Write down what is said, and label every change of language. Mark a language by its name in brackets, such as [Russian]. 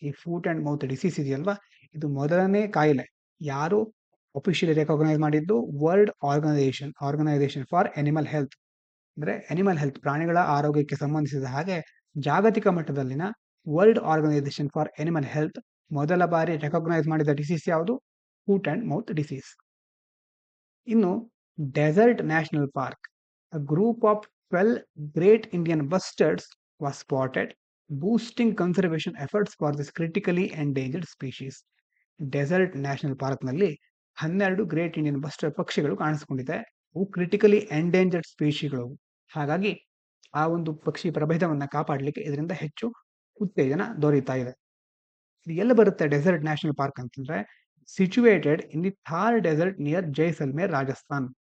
[Kannada] ಈ foot and mouth disease ಇದೆಯಲ್ವಾ, ಇದು ಮೊದಲನೇ ಕಾಯಿಲೆ ಯಾರು ಅಫಿಷಿಯಲಿ ರೆಕಾಗ್ನೈಸ್ ಮಾಡಿದ್ದು? World organisation for animal health. ಅಂದ್ರೆ ಅನಿಮಲ್ ಹೆಲ್ತ್, ಪ್ರಾಣಿಗಳ ಆರೋಗ್ಯಕ್ಕೆ ಸಂಬಂಧಿಸಿದ ಹಾಗೆ ಜಾಗತಿಕ ಮಟ್ಟದಲ್ಲಿನ world organisation for animal health ಮೊದಲ ಬಾರಿ ರೆಕಾಗ್ನೈಸ್ ಮಾಡಿದ ಡಿಸೀಸ್ ಯಾವುದು? Foot and mouth disease. ಇನ್ನು [English] Desert national park, a group of 12 great Indian bustards was spotted, boosting conservation efforts for this critically endangered species. [Kannada] Dessert national ಪಾರ್ಕ್ನಲ್ಲಿ 12 great Indian bustard ಪಕ್ಷಿಗಳು ಕಾಣಿಸಿಕೊಂಡಿದೆ. ಅವು critically endangered ಸ್ಪೀಶಿಗಳು. ಹಾಗಾಗಿ ಆ ಒಂದು ಪಕ್ಷಿ ಪ್ರಭೇದವನ್ನ ಕಾಪಾಡಲಿಕ್ಕೆ ಇದರಿಂದ ಹೆಚ್ಚು ಉತ್ತೇಜನ ದೊರೆಯುತ್ತಾ ಇದೆ. ಇದು ಎಲ್ಲಿ ಬರುತ್ತೆ ಡೆಸರ್ಟ್ ನ್ಯಾಷನಲ್ ಪಾರ್ಕ್ ಅಂತಂದ್ರೆ [English] Situated in the Thar desert near Jaisalmer, Rajasthan.